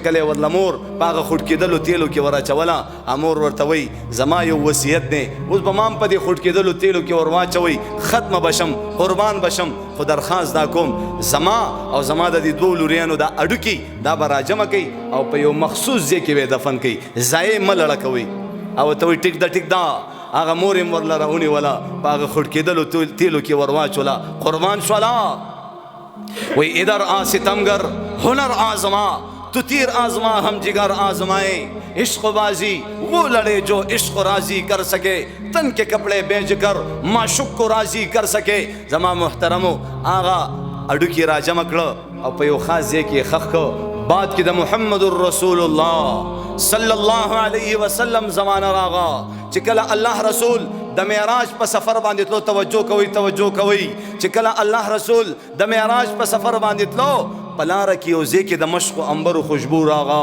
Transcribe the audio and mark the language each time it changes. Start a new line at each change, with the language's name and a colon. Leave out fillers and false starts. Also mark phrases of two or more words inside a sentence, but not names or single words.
Pashto: کله یې ورله مور په هغه خوټ کېدلو تیلو کې ور اچوله امور ورته وایي زما یو وصیت دی اوس به ما هم په دې خوټ کېدلو تیلو کې ور واچوئ ختمه بشم قربان بشم خو درخواست دا کوم زما او زما د دې دوو لوریانو دا اډوکي دا به راجمع کوي او په یو مخصوص ځای کې به یې دفن کوي ضایع مه لړه کوئ او ورته وایي ټیک ده هغه مور یې ورله راونیوله په هغه خوټ کېدلو تیلو کې ور واچوله قربان شوله
Urdu: وی ادھر آ ستمگر ہنر آزما تو تیر آزما ہم جگر آزمائے عشق بازی وہ لڑے جو عشق راضی کر سکے تن کے کپڑے بیچ کر معشوق کو راضی کر سکے
Pashto: زما محترمو آغا اڈو کی راجم کړه او په یو خاص ځای کې خخ کړه بعد کې د محمد رسول الله
Arabic: صلی الله علیه وسلم
Pashto: زمانه راغا چې کله الله رسول د معراج په سفر باندې تلو توجه کوي چې کله الله رسول د معراج په سفر باندې تلو پلاره کې یو ځای کې د مشق و انبرو خوشبو راغا.